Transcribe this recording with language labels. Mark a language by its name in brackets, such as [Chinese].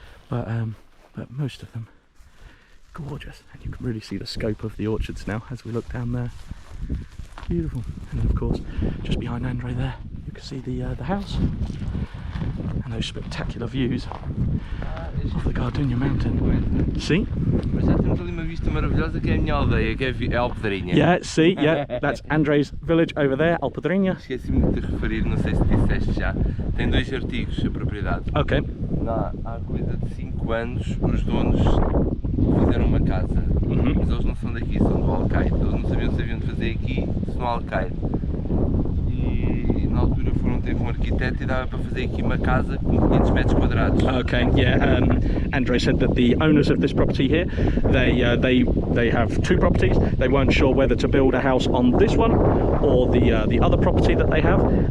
[English] But most of them gorgeous, and you can really see the scope of the orchards now as we look down there. Beautiful. And then of course, just behind Andre there, you can see the house and those spectacular views of the Gardenia mountain. See? [Portuguese] Mas já temos ali uma vista maravilhosa que é a minha aldeia, que é Alpedrinha. [English] Yeah, see, yeah, that's Andre's village over there, Alpedrinha. [Portuguese] Esqueci-me de referir, não sei se disseste já, tem 2 artigos a propriedade. Ok. Há coisa de 5 anos os donos fizeram uma casa, mas eles não são daqui, são do Alcaide. Eles não sabiam se haviam de fazer aqui, se no Alcaide. E na altura teve um arquiteto e dava para fazer aqui uma casa com 500 metros quadrados. [English] Okay, yeah. Andre said that the owners of this property here, they have 2 properties. They weren't sure whether to build a house on this one or the other property that they have.